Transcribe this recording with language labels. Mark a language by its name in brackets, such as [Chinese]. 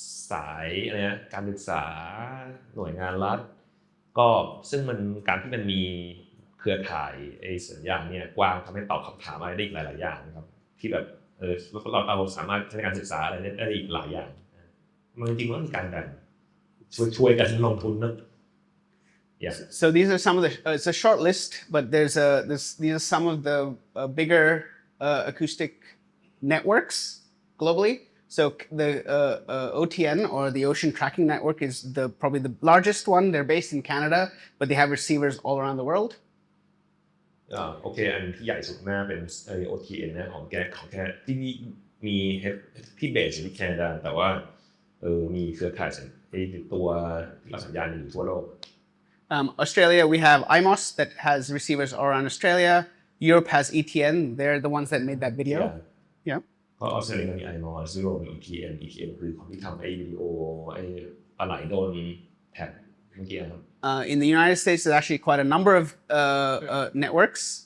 [Thai] สายอะไรนะการศึกษาหน่วยงานรัฐก็ซึ่งมันการที่มันมีเครือข่ายสัญญาณเนี่ยกว้างทำให้ตอบคำถามอะไรได้อีกหลายๆอย่างนะครับที่แบบเราสามารถใช้ในการศึกษาอะไรได้อีกหลายอย่างมันจริงๆว่ามีการแบ่งช่วยกันลงทุนนะ Yeah. [English] So these are some of the. It's a short list, but these are some of the bigger acoustic networks globally. So the OTN or the Ocean Tracking Network is probably the largest one. They're based in Canada, but they have receivers all around the world. [Thai] โอเคอันที่ใหญ่สุดน่าเป็นOTN นะของแค่ที่นี่มีที่เบสอยู่ที่แคนาดาแต่ว่ามีเครือข่ายตัวรับสัญญาณอยู่ทั่วโลก [English] Australia, we have IMOS that has receivers all around Australia. Europe has ETN. They're the ones that made that video. Yeah. [Thai] เพราะออสเตรเลียมี IMOS ยุโรปมี ETN คือของที่ทำวิดีโอปลาไหลโดนแท็กเมื่อกี้ครับ [English] In the United States, there's actually quite a number of networks.